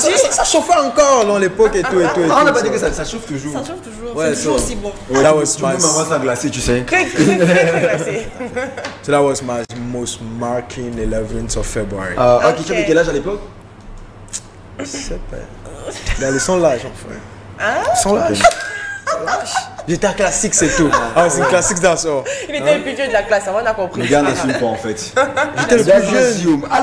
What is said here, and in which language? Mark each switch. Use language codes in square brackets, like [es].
[fr] Ça chauffait encore dans l'époque et tout et tout. On n'a pas dit que ça chauffe toujours. Ça chauffe toujours. Ouais, c'est toujours aussi bon. [en] That was my. [fr] Ça glacé, tu sais. Très glacé. [en] So that was my most marking 11th of February. [fr] Ok, tu avais quel âge à l'époque? Je sais pas. Dans son âge, enfin. Son âge. J'étais à classe 6 et tout. Ah, c'est une classe 6 danseur. Il était le plus vieux de la classe, on a compris. Les gars n'assument pas en fait. J'étais le plus jeune.